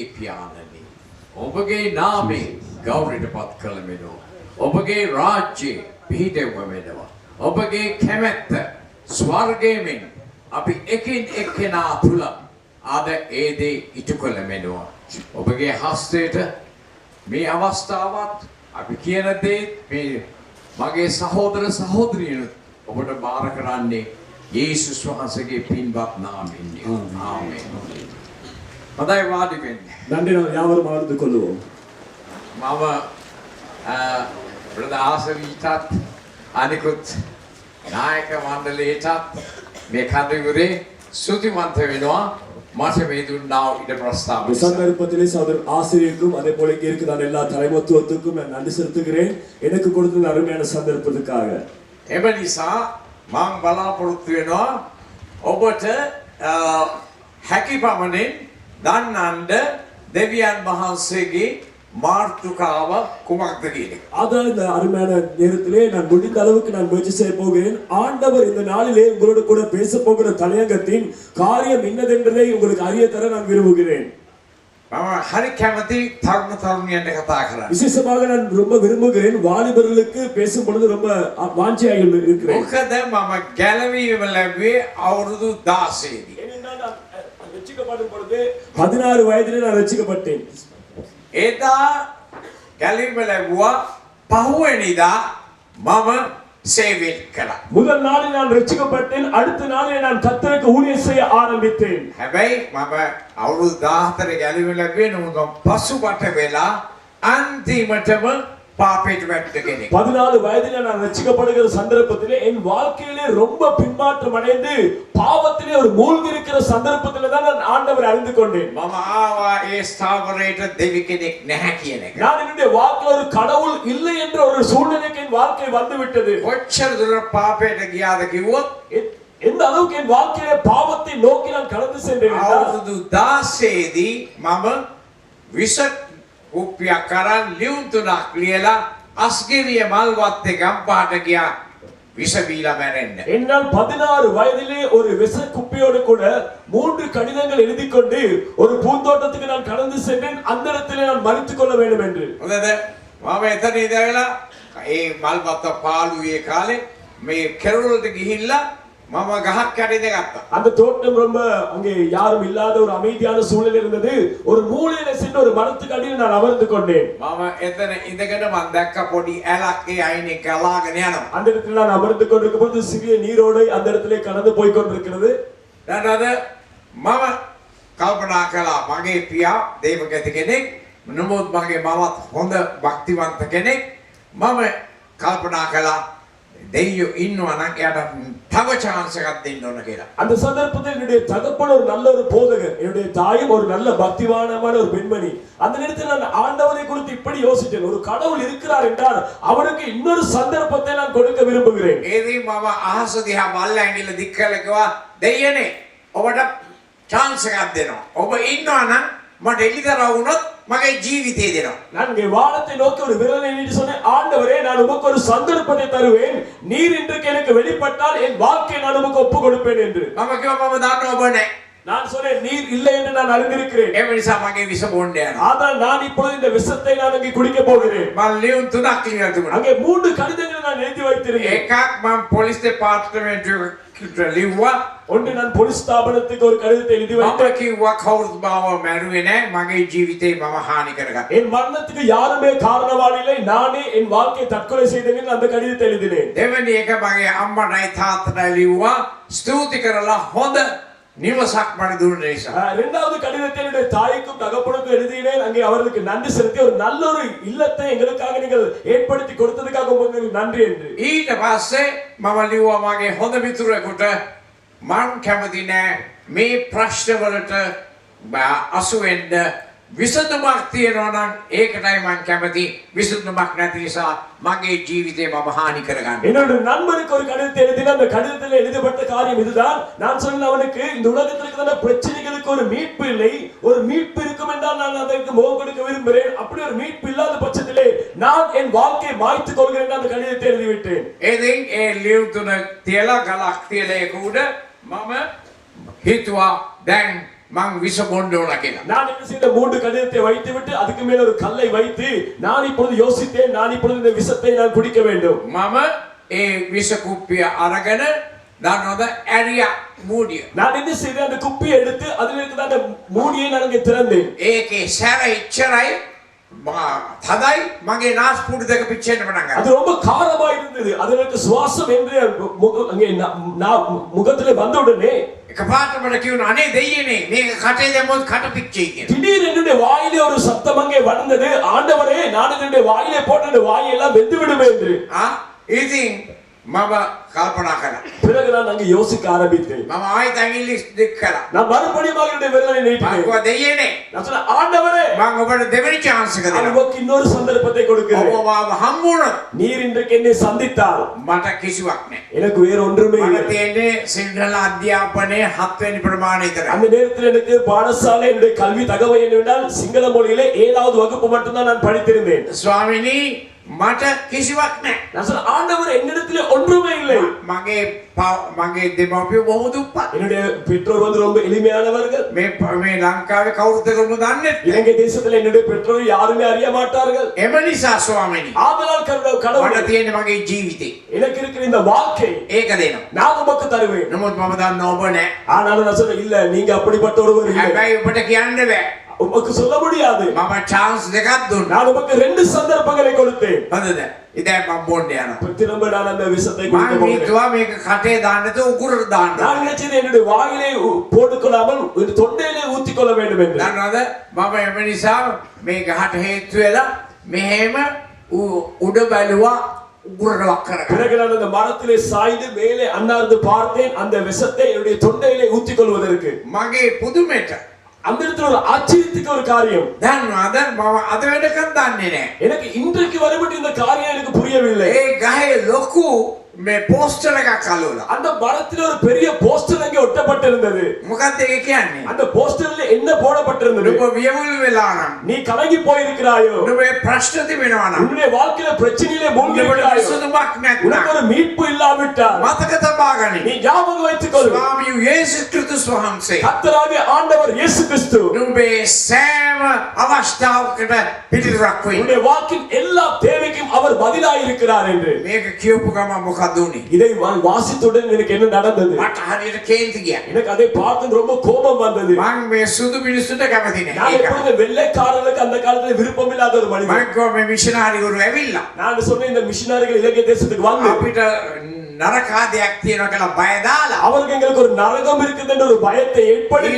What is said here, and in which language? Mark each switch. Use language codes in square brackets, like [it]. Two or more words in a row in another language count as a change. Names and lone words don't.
[si] පියාණනි ඔබගේ නාමයෙන් ගෞරවයට පත් කළ මෙනෝ ඔබගේ රාජ්‍යය පිහිටෙව්ව වෙනවා ඔබගේ කැමැත්ත ස්වර්ගයෙන් අපි එකින් එක්කෙනා තුල අද ඒ දේ ඉටු කළ මෙනවා ඔබගේ හස්තයට මේ අවස්ථාවත් අපි කියන දේ මේ මගේ සහෝදර සහෝදරියනුත් ඔබට බාර කරන්නේ යේසුස් වහන්සේගේ පින්වත් නාමයෙන්. ආමේන්. මදයි වාඩි වෙන්න. [ta] நன்றி நாம் யாவரும் அமர்ந்து கொள்வோம். [si] මම බ්‍රදර් ආසවිටත් අනිකුත් නායක මණ්ඩලයටත් මේ කඳුරේ සුතිමන්ත වෙනවා. මට මේ දුන්නා ඉඩ ප්‍රස්තාව. [ta] இந்த சந்தர்ப்பத்திலே சகோதரர் ஆசிரியருக்கும் அதே போல இங்கே இருக்கிற எல்லா தலைமத்துவத்துக்கும் நான் நன்றி செலுத்துகிறேன் எனக்கு கொடுத்த இந்த அருமையான சந்தர்ப்பத்துக்காக. [si] එම නිසා මම බලාපොරොත්තු වෙනවා ඔබට හැකි පමණින් දන්නන්ද දෙවියන් වහන්සේගේ මාර්තුකාව කුමක්ද කියන එක. [ta] அதான் இந்த அருமையான நேரத்திலே நான் முடிந்த அளவுக்கு நான் முயற்சி செய்ய போகிறேன். ஆண்டவர் இந்த நாளிலே உங்களோடு கூட பேச போகிற தலையங்கத்தின் காரியம் என்னதென்றதை உங்களுக்கு அறிய தர நான் விரும்புகிறேன். [si] මම හරි කැමති තරුණ තරුණියන්ට කතා කරන්න. [ta] விசேஷமாக நான் ரொம்ப விரும்புகிறேன் வாலிபர்களுக்கு பேசும் பொழுது ரொம்ப வாஞ்சியாக இருக்கிறேன். [si] මොකද මම ගැලවීම ලැබුවේ අවුරුදු 16 දී. [ta] ஏனென்றால் நான் ரட்சிக்கப்படும் பொழுது 16 வயதிலே நான் ரட்சிக்கப்பட்டேன். [si] එදා ගැලවීම ලැබුවා පහුවෙනිදා මම සේවය කළා. [ta] முதல் நாளில் நான் ரட்சிக்கப்பட்டேன். அடுத்த நாளில் நான் கர்த்தருக்கு ஊழியம் செய்ய ஆரம்பித்தேன். [si] හැබැයි මම අවුරුදු 14 ගැලවීම ලැබුවේ නමුත් පසුබට වෙලා අන්තිමටම පාපයට වැටෙන්න කෙනෙක්. [ta] 14 வயதிலே நான் ரட்சிக்கப்படுகிற சந்தர்ப்பத்திலே என் வாழ்க்கையிலே ரொம்ப பின்மாற்றம் அடைந்து பாவத்திலே ஒரு மூழ்கி இருக்கிற சந்தர்ப்பத்திலே தான் நான் ஆண்டவரை அறிந்து கொண்டேன். [si] මම ආවා ඒ ස්ථාවරයට දෙවි කෙනෙක් නැහැ කියන එක. [ta] நான் என்னுடைய வாழ்க்கையில் ஒரு கடவுள் இல்லை என்ற ஒரு சூழ்நிலைக்கு என் வாழ்க்கை வந்து விட்டது. [si] කොච්චර දුර පාපයට ගියාද කිව්වොත් [ta] எந்த அளவுக்கு என் வாழ்க்கையிலே பாவத்தை நோக்கி நான் கடந்து சென்றேன் என்றால் [si] අවුරුදු 16 දී මම විස කුප්පියක් අරන් ලියුම් තුනක් ලියලා අස්ගිරිය මල්වත් ගම්පාට ගියා විස බීලා මැරෙන්න. [ta] என்னால் 16 வயதிலே ஒரு விச குப்பியோடு கூட 3 கடிதங்கள் எழுதி கொண்டு ஒரு பூந்தோட்டத்துக்கு நான் கடந்து சென்றேன். அந்த இடத்திலே நான் மரித்துக் கொள்ள வேண்டும் என்று. [si] හොඳද? මම එතන ඉඳලා ඒ මල්වත් පාළුවේ කාලේ මේ කෙරවලට ගිහිල්ලා මම ගහක් යටින් ගත්තා. [ta] அந்த தோட்டம் ரொம்ப அங்கே யாரும் இல்லாத ஒரு அமைதியான சூழல் இருந்தது. ஒரு மூலையில சென்று ஒரு மரத்துக்கு அடியில் நான் அமர்ந்து கொண்டேன். [si] මම එතන ඉඳගෙන මම දැක්ක පොඩි ඇලක් ඒ අයිනේ ගලාගෙන යනවා. [ta] அந்த இடத்துல நான் அமர்ந்து கொண்டிருக்கும் போது சிறிய நீரோடை அந்த இடத்திலே கடந்து போய் கொண்டிருக்கிறது. [si] දැනද මම කල්පනා කළා මගේ පියා දේවගති කෙනෙක් නමුත් මගේ මවත් හොඳ භක්තිවන්ත කෙනෙක් මම කල්පනා කළා දෙයියෝ ඉන්නවා නම් එයාට තව chance එකක් දෙන්න ඕන කියලා. [ta] அந்த சந்தர்ப்பத்தில் என்னுடைய தகப்பன் ஒரு நல்ல ஒரு போதகர், என்னுடைய தாயும் ஒரு நல்ல பக்திவானமான ஒரு பெண்மணி. அந்த நேரத்தில் நான் ஆண்டவரை குறித்து இப்படி யோசித்தேன், ஒரு கடவுள் இருக்கிறார் என்றால் அவருக்கு இன்னொரு சந்தர்ப்பத்தை நான் கொடுக்க விரும்புகிறேன். [si] ඒදී මම අහස දිහා බලලා ඇඟිල්ල දික් කරලා කිව්වා දෙයියනේ ඔබට chance එකක් දෙනවා. ඔබ ඉන්නවා නම් මට එලිදරව් වුණොත් මගේ ජීවිතේ දෙනවා. [ta] நான் இங்கே வானத்தை நோக்கி ஒரு விரலை நீட்டி சொன்னேன், ஆண்டவரே நான் உமக்கு ஒரு சந்தர்ப்பத்தை தருவேன், நீர் இன்றைக்கு எனக்கு வெளிப்பட்டால் என் வாழ்க்கையை நான் உமக்கு ஒப்பு கொடுப்பேன் என்று. [si] මම කිව්වා මම දන්නවා ඔබ නැහැ. [ta] நான் சொன்னேன் நீர் இல்லை என்று நான் அறிந்திருக்கிறேன். [si] ඒ නිසා මගේ විස බොන්න යනවා. [ta] ஆனால் நான் இப்பொழுது இந்த விஷத்தை நான் அங்கே குடிக்க போகிறேன். [si] මම ලියුම් 3ක් ලියලා තිබුණා. [ta] அங்கே 3 கடிதங்களை நான் எழுதி வைத்திருந்தேன். [si] එකක් මම පොලිස් දෙපාර්තමේන්තුවට ලිව්වා. [ta] ஒன்று நான் போலீஸ் ஸ்தாபனத்துக்கு ஒரு கடிதத்தை எழுதி [si] මම [ta] வைத்தேன். [si] කිව්වා කවුරුත් මාව මැරුවේ නැහැ. මගේ ජීවිතේ මම හානි කරගත්තා. [ta] என் மரணத்துக்கு யாருமே காரணவாளி இல்லை, நானே என் வாழ்க்கையை தற்கொலை செய்தேன் என்று அந்த கடிதத்தை எழுதினேன். [si] දෙවෙනි එක මගේ අම්මටයි තාත්තටයි ලිව්වා. ස්තුති කරලා හොඳ නිවසක් මට දුන්න නිසා. [ta] இரண்டாவது கடிதத்தை என்னுடைய தாய்க்கும் தகப்பனுக்கும் எழுதினேன். அங்கே அவர்களுக்கு நன்றி செலுத்தி ஒரு நல்ல ஒரு இல்லத்தை எங்களுக்காக நீங்கள் ஏற்படுத்தி கொடுத்ததுக்காக உங்களுக்கு நன்றி என்று. [si] ඊට පස්සේ මම ලිව්වා මගේ හොඳ මිතුරෙකුට මං කැමති නෑ මේ ප්‍රශ්න වලට අසු වෙන්න විසඳුමක් තියෙනවා නම් ඒකටයි මං කැමති. විසඳුමක් නැති නිසා මගේ ජීවිතේ මම හානි කරගන්න. [ta] என்னோட நண்பருக்கு ஒரு கடிதத்தை எழுதினேன். அந்த கடிதத்தில் எழுதப்பட்ட காரியம் இதுதான். நான் சொன்னேன் அவனுக்கு இந்த உலகத்தில் இருக்கிற பிரச்சனைகளுக்கு ஒரு மீட்பு இல்லை. ஒரு மீட்பு இருக்கும் என்றால் நான் அதற்கு முகம் கொடுக்க விரும்புகிறேன். அப்படி ஒரு மீட்பு இல்லாத பட்சத்திலே நான் என் வாழ்க்கையை மாய்த்துக் கொள்கிறேன் என்று அந்த கடிதத்தை எழுதிவிட்டேன். [si] ඉතින් ඒ ලියුම් තුන තියලා ගලක් තියලා ඒක උඩ මම හිතුවා දැන් මං විස බොන්න ඕන කියලා. [ta] நான் என்ன செய்த 3 கடிதத்தை வைத்துவிட்டு அதுக்கு மேல ஒரு கல்லை வைத்து நான் இப்பொழுது யோசித்தேன், நான் இப்பொழுது இந்த விஷத்தை நான் குடிக்க வேண்டும். [si] මම ඒ විස කුප්පිය අරගෙන දන්නවද ඇරියා මූඩිය. [ta] நான் என்ன செய்தேன், அந்த குப்பியை எடுத்து அதில் இருக்கிற அந்த மூடியை நான் அங்கே திறந்தேன். [si] ඒකේ සැර ඉච්චරයි තදයි මගේ නාස්පුඩු දෙක පිච්චෙන්න පටන් ගත්තා. [ta] அது ரொம்ப காரமா இருந்தது. அதற்கு சுவாசம் என்று அங்கே முகத்திலே வந்த உடனே [si] එකපාරට මට කියුණා අනේ දෙයියනේ මේක කටේ දැම්මොත් කට පිච්චෙයි කියලා. [ta] திடீர் என்னுடைய வாயிலே ஒரு சத்தம் அங்கே வந்தது, ஆண்டவரே நான் என்னுடைய வாயிலே போட்ட வாயெல்லாம் வெந்து விடுமே என்று. [si] ඉතින් මම කල්පනා කළා. [ta] பிறகு நான் அங்கே யோசிக்க ஆரம்பித்தேன். [si] මම ආයෙත් ඇඟිලි දික් කළා. [ta] நான் மறுபடியும் என்னுடைய விரலை நீட்டினேன். [si] මම දෙයියනේ [ta] நான் சொன்னேன் ஆண்டவரே [si] මම ඔබට දෙවෙනි chance එක දෙනවා. [ta] உங்களுக்கு இன்னொரு சந்தர்ப்பத்தை கொடுக்கிறேன். [si] ඔබ මාව හම්බුනොත් [ta] நீர் இன்றைக்கு என்னை சந்தித்தால் [si] මට කිසිවක් නැහැ. [ta] எனக்கு வேற ஒன்றுமே [si] මට [ta] இல்லை. [si] තියෙන්නේ සිංහල අධ්‍යාපනයේ 7 වෙනි ප්‍රමාණය විතරයි. [ta] அந்த நேரத்தில் எனக்கு பாடசாலை என்னுடைய கல்வி தகவல் என்னவென்றால் சிங்கள மொழியிலே 7வது வகுப்பு மட்டும்தான் நான் படித்திருந்தேன். [si] ස්වාමිනී මට කිසිවක් නැහැ. [ta] நான் சொன்னேன் ஆண்டவர் என்னிடத்திலே ஒன்றுமே இல்லை. [si] මගේ දෙමව්පියෝ බොහොම දුප්පත්. [ta] என்னுடைய பெற்றோர் வந்து ரொம்ப எளிமையானவர்கள். [si] මේ ලංකාවේ කවුරුත් එකම දන්නේ නැහැ. [ta] இலங்கை தேசத்தில் என்னுடைய பெற்றோர் யாருமே அறிய மாட்டார்கள். [si] එම නිසා ස්වාමිනී [ta] ஆதலால் கடவுள் [si] මට තියෙන්නේ මගේ ජීවිතේ. [ta] எனக்கு இருக்கிற இந்த வாழ்க்கை [si] ඒක දෙනවා. [ta] நான் உமக்கு தருவேன். [si] නමුත් මම දන්නවා ඔබ නැහැ. [ta] ஆனாலும் நான் சொன்னேன் இல்ல நீங்க அப்படிப்பட்ட ஒருவர் இல்லை. [si] හැබැයි ඔබට කියන්න බෑ. [ta] உமக்கு சொல்ல முடியாது. [si] මම chance දෙකක් දුන්නා. [ta] நான் உமக்கு 2 சந்தர்ப்பங்களை கொடுத்தேன். [si] හරිද? ඉතින් මම බොන්න යනවා. [ta] திரும்ப நான் அந்த விஷத்தை குடிக்க [si] මම [ta] போகிறேன். [si] හිතුවා මේක කටේ දාන්න නැතුව උකුරට දාන්න. [ta] நான் நினைச்சது என்னுடைய வாயிலே போட்டுக்கொள்ளாமல் தொண்டையிலே ஊத்திக்கொள்ள வேண்டும் என்று. [si] දන්නවද? මම එම නිසා මේ ගහට හේතු වෙලා මෙහෙම උඩ බැලුවා උකුරට වක් කරගන්න. [ta] பிறகு நான் அந்த மரத்திலே சாய்ந்து மேலே அண்ணாந்து பார்த்தேன் அந்த விஷத்தை என்னுடைய தொண்டையிலே ஊத்திக்கொள்வதற்கு. [si] මගේ පුදුමෙට [ta] அந்த இடத்துல ஒரு ஆச்சரியத்துக்கு ஒரு காரியம். [si] දන්නවද? මම අද වෙනකන් දන්නේ නැහැ. [ta] எனக்கு இன்றைக்கு வரைபடி இந்த காரியம் எனக்கு புரியவில்லை. [si] ඒ ගහේ ලොකු මේ පෝස්ටර් එකක් අලවලා. [ta] அந்த மரத்தில் ஒரு பெரிய போஸ்டர் அங்கே ஒட்டப்பட்டிருந்தது. [si] මොකක්ද ඒක කියන්නේ? [ta] அந்த போஸ்டர்ல என்ன போடப்பட்டிருந்தது? [si] ඔබ වියවුල් වෙලා නම් [ta] நீ கலங்கி போயிருக்கிறாயோ, [si] ඔබේ ප්‍රශ්න තිබෙනවා නම් [ta] உன்னுடைய வாழ்க்கையில பிரச்சனையிலே மூழ்கி [si] ඔබට [ta] இருக்கிறாயோ, [si] විසඳුමක් [ta] உனக்கு [si] නැත්නම් [ta] ஒரு மீட்பு இல்லாவிட்டால் [si] මතක තබා ගනින්. [ta] நீ ஞாபகம் வைத்துக்கொள். [si] ස්වාමී යේසුස් ක්‍රිස්තුස් වහන්සේ [ta] கர்த்தராகிய ஆண்டவர் இயேசு கிறிஸ்து [si] නුඹේ සෑම අවස්ථාවකට පිටිරක් වෙයි. [ta] உன்னுடைய வாழ்க்கையின் எல்லா தேவைக்கும் அவர் பதிலாய் இருக்கிறார் என்று. [si] මේක කියපු ගමන් මොකද උනේ? [ta] இதை வாசித்துடன் எனக்கு என்ன நடந்தது? [si] මට හරියට කේන්ති ගියා. [ta] எனக்கு அதை பார்த்து ரொம்ப கோபம் வந்தது. [si] මම මේ සුදු මිනිස්සුන්ට කැමති [ta] நான் [si] නැහැ. [ta] எப்பொழுது வெள்ளைக்காரர்களுக்கு அந்த காலத்துல விருப்பம் இல்லாத ஒரு மனிதன். [si] මම කිව්වා මේ මිෂනරිවරු ඇවිල්ලා [ta] நான் சொன்னேன் இந்த மிஷனரிகள் இலங்கை தேசத்துக்கு வந்து [si] අපිට නරකාදයක් තියෙනවා කියලා බය දාලා [ta] அவருக்கு எங்களுக்கு ஒரு நரகம் இருக்குது என்ற ஒரு பயத்தை ஏற்படுத்தி